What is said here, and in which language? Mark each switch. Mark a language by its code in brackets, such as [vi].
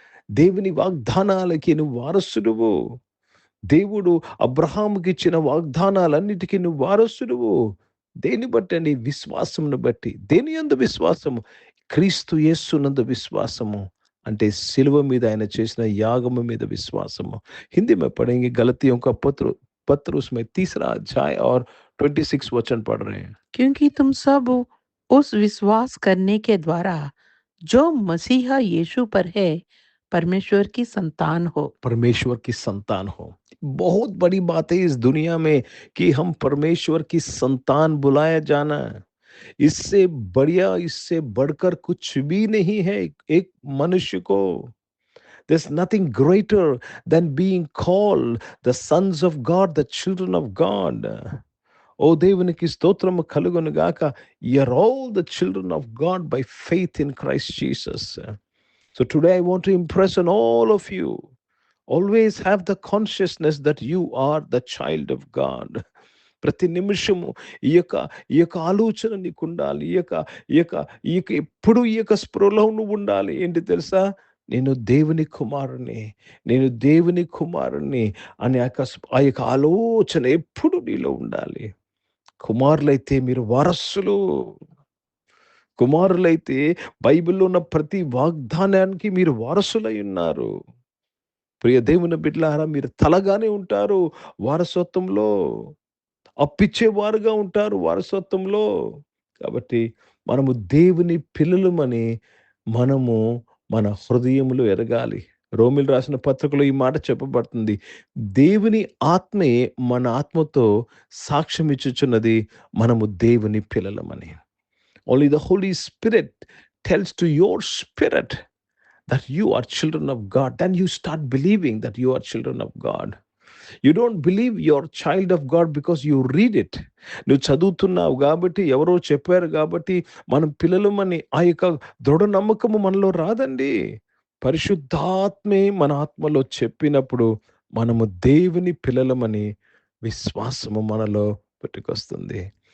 [te] దేవుని వాగ్దానాలకి నువ్వు వారసుడువు. దేవుడు అబ్రహాముకి ఇచ్చిన వాగ్దానాలన్నిటికీ నువ్వు వారసుడువు. దేన్ని బట్టి అండి? విశ్వాసమును బట్టి. దేని యందు విశ్వాసము? క్రీస్తు యేసునందు విశ్వాసము. అంటే సిలువ మీద ఆయన చేసిన యాగము మీద విశ్వాసము. [hi] हिंदी में पढ़ेंगे, गलतियों का पत्र उसमें 3रा अध्याय और 26 वचन पढ़ रहे हैं. क्योंकि तुम सब उस विश्वास करने के द्वारा जो मसीहा यीशु पर है, परमेश्वर की संतान हो. परमेश्वर की संतान हो. बहुत बड़ी बात है इस दुनिया में कि हम परमेश्वर की संतान बुलाया जाना। इससे बढ़िया, इससे बढ़कर कुछ भी नहीं है एक मनुष्य को. [en] There's nothing greater than being called the sons of God, the children of God. [te] ఓ దేవునికి స్తోత్రము కలుగును గాక. [en] You're all the children of God by faith in Christ Jesus. So today I want to impress on all of you. Always have the consciousness that you are the child of God. [te] ప్రతి నిమిషము ఈ యొక్క ఆలోచన నీకు ఉండాలి. ఎప్పుడు ఈ యొక్క స్పృహలో నువ్వు ఉండాలి. ఏంటి తెలుసా? నేను దేవుని కుమారుని, నేను దేవుని కుమారుని అనే ఆ యొక్క ఆలోచన ఎప్పుడు నీలో ఉండాలి. కుమారులైతే మీరు వారసులు. కుమారులైతే బైబిల్లో ఉన్న ప్రతి వాగ్దానానికి మీరు వారసులై ఉన్నారు. ప్రియ దేవుని బిడ్డలారా, మీరు తలగానే ఉంటారు వారసత్వంలో, అప్పిచ్చేవారుగా ఉంటారు వారసత్వంలో. కాబట్టి మనము దేవుని పిల్లలమని మనము మన హృదయములో ఎరగాలి. రోమీలు రాసిన పత్రికలో ఈ మాట చెప్పబడుతుంది. దేవుని ఆత్మే మన ఆత్మతో సాక్ష్యం ఇచ్చుచున్నది, మనము దేవుని పిల్లలమని. [en] Only the holy spirit tells to your spirit that you are children of God. Then you start believing that you are children of God. You don't believe you're child of God because you read it. [te] నువ్వు చదువుతున్నావు కాబట్టి, ఎవరో చెప్పారు కాబట్టి మనం పిల్లలమని ఆ యొక్క దృఢ నమ్మకము మనలో రాదండి. పరిశుద్ధాత్మే మన ఆత్మలో చెప్పినప్పుడు మనము దేవుని పిల్లలమని విశ్వాసము మనలో పుట్టుకొస్తుంది.